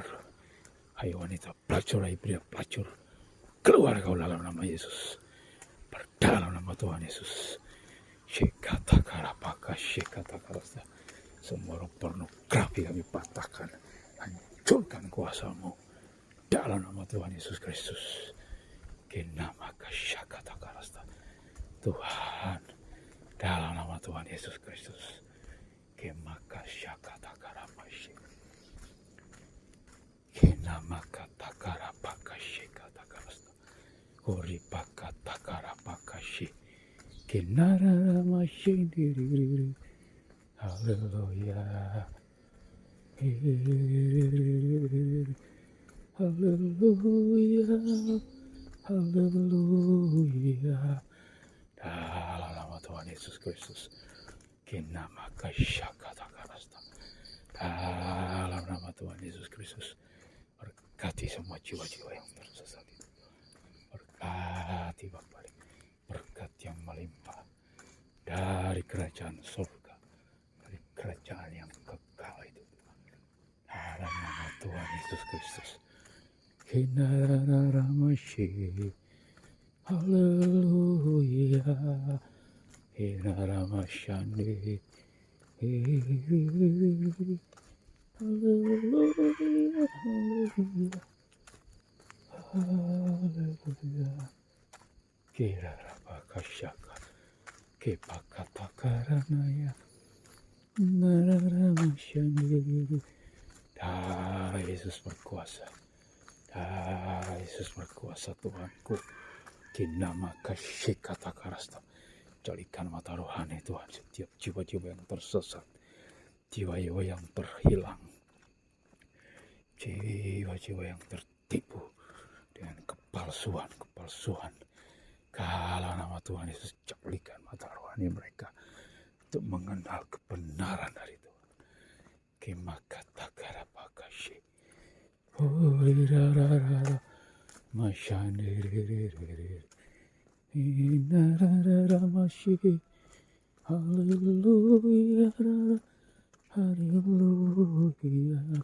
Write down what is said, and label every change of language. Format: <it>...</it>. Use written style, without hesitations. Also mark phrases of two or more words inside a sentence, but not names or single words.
<id>Hai wanita pelacur, hai pria pelacur, keluar kau dalam nama Yesus. Berdalam nama Tuhan Yesus. Shekata Karapaka Shekata Karasta. Semua roh pornografi kami patahkan, hancurkan kuasamu dalam nama Tuhan Yesus Kristus. Kenama Kasyakata Karasta. Tuhan, dalam nama Tuhan Yesus Kristus. Kemaka Syakata Karapashi. Kenamaka Takarapaka Shekata Karasta. Uripaka Takarapakashi. Kenara Mashindiri. Hallelujah. Hallelujah. Hallelujah. Dalam nama Tuhan Yesus Kristus. Kinama Kasyakata Karasta. Dalam nama Tuhan Yesus Kristus, berkati semua jiwa-jiwa yang tersesat itu. Berkati Bapa, berkat yang melimpah dari kerajaan surga, dari kerajaan yang kekal itu. Dalam nama Tuhan Yesus Kristus. Kinaramashi. Haleluya. Inaramashandi. Haleluya. Haleluya. Haleluya. Kirarabakasyaka. Kepakatakaranaya. Inaramashandi. Darah Yesus berkuasa. Darah Yesus berkuasa Tuhanku. Kinama Kasyekata Karasta. Jadikan mata rohani Tuhan setiap jiwa-jiwa yang tersesat, jiwa-jiwa yang terhilang, jiwa-jiwa yang tertipu dengan kepalsuan. Kalau nama Tuhan Yesus, jadikan mata rohani mereka untuk mengenal kebenaran dari Tuhan. Kimakata Karapakashi. Urirarara. Masyandiririri. Inararamashi. Haleluya. Haleluya.</id>